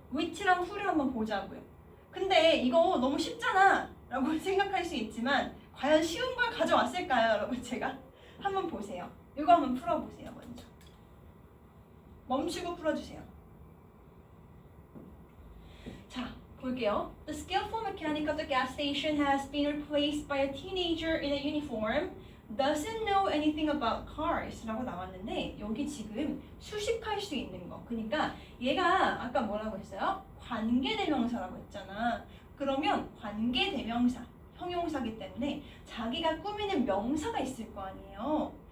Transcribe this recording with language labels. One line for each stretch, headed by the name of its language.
Korean: which랑 who를 한번 보자고요. 근데 이거 너무 쉽잖아 라고 생각할 수 있지만 과연 쉬운 걸 가져왔을까요, 여러분? 제가 한번 보세요. 이거 한번 풀어보세요. 먼저 멈추고 풀어주세요. 자, 볼게요.
English: The skillful mechanic of the gas station has been replaced by a teenager in a uniform. Doesn't know anything about cars
Korean: 라고 나왔는데 여기 지금 수식할 수 있는 거. 그러니까 얘가 아까 뭐라고 했어요? 관계대명사라고 했잖아. 그러면 관계대명사, 형용사기 때문에 자기가 꾸미는 명사가 있을 거 아니에요.